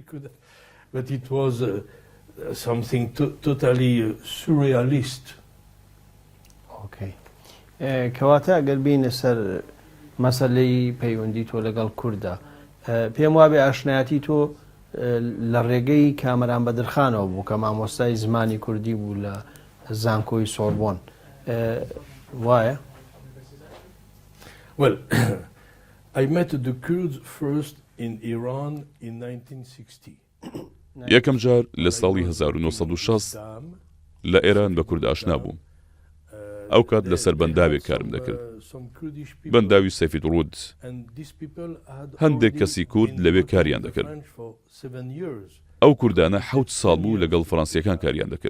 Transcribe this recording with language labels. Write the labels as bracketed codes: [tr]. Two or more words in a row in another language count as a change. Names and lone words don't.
[ckb] کەواتە ئەگەر بینە سەر مەسەلەی پەیوەندی تۆ لەگەڵ کووردا پێم وابێ ئاشنایەتی تۆ لە ڕێگەی کامەران بەدرخانەوە بوو کە مامۆستای زمانی کوردی بوو لە زانکۆی سۆربۆن وایە؟ [en] Well, I met the Kurds first in Iran in 1960. [ckb] یەکەم جار لە ساڵی 1960 لە ئێران بە کورد ئاشنا بووم. ئەو کات لەسەر بەنداوێک کارم دەکرد. بەنداوی سەفید ڕوود. هەندێک کەسی کورد لەوێ کاریان دەکرد. ئەو کوردانە 7 ساڵ بوو لەگەڵ فەڕەنسیەکان کاریان دەکرد.